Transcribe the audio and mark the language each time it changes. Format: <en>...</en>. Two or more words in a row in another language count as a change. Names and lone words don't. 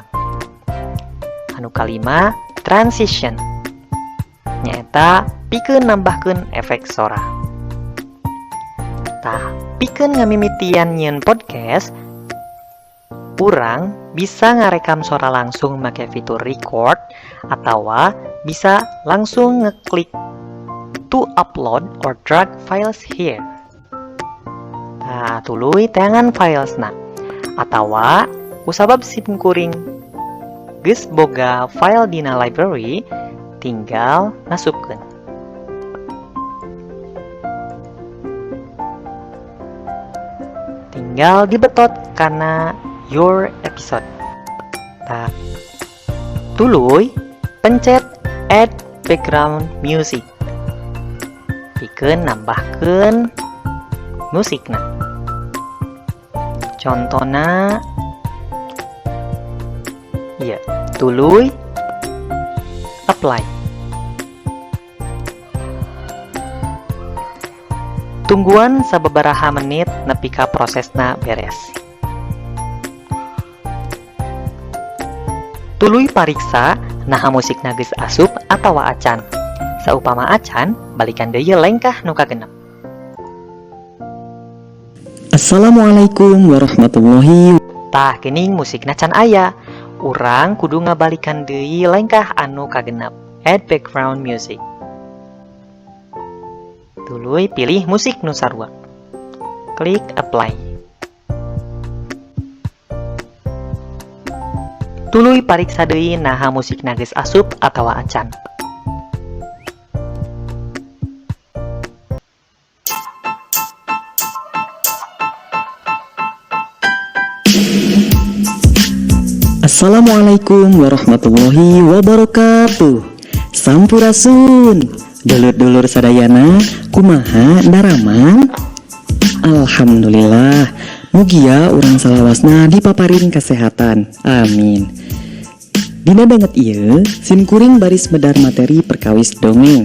<su>Anu kalima, transition. Nyaeta pikeun nambahkeun efek sora. Tah, pikeun ngamimitian nyieun podcast, urang bisa ngarekam sora langsung make fitur record atawa bisa langsung ngeklik</su> <en>to upload or drag files here.</en> <su>Nah, tuluy teangan filesna. Atawa kusabab simkuring geus boga file dina library, tinggal ngasupkeun. Tinggal dibetot kana</su> <en>your episode.</en> <su>Nah, tuluy pencet</su> <en>add background music.</en> <su>Pikeun nambahkeun musikna. Contona, iya, tuluy apply. Tungguan sababaraha menit nepi ka prosesna beres. Tuluy pariksa naha musikna geus asup atawa acan. Saupama acan, balikan deui lengkah nu kagenep.</su> <ar>السلام عليكم ورحمة الله وبركاته.</ar> <su>Tah geuning musikna can aya. Urang kudu ngabalikan deui lengkah anu kagenep.</su> <en>Add background music.</en> <su>Tuluy pilih musik nu sarua. Klik apply. Tuluy pariksa deui naha musikna geus asup atawa acan.</su> <ar>السلام عليكم ورحمة الله وبركاته.</ar> <su>Sampurasun. Dulur-dulur sadayana, kumaha daraman? Alhamdulillah. Mugia urang salawasna dipaparin kesehatan. Amin. Dina banget ieu, simkuring baris medar materi perkawis dongeng.</su>